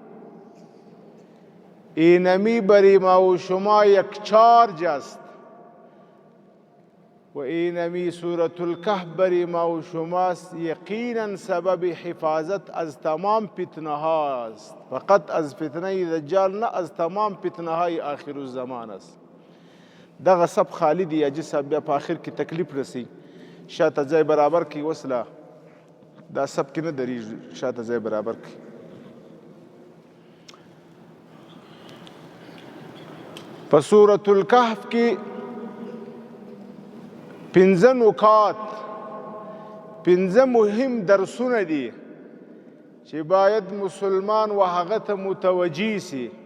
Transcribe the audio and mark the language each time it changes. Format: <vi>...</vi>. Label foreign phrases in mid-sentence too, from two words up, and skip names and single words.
<fa>اینمی بری ما و شما یک چارج است و اینمی سورة الکهف بری ما و شما یقینا سبب حفاظت از تمام فتنه ها است. فقط از فتنه دجال نه، از تمام فتنه های آخر الزمان است.</fa> <ps>دغه سب خالد یاجی صاحب بیا په آخر کې تکلیف رسی، شاته ځای برابر کی وصله دا سب کې نه دریږي، شاته ځای برابر کی. په سورة الکهف کې 15 نکات، 15 مهم درسونه دي چې باید مسلمان و هغه ته متوجه سي.</ps>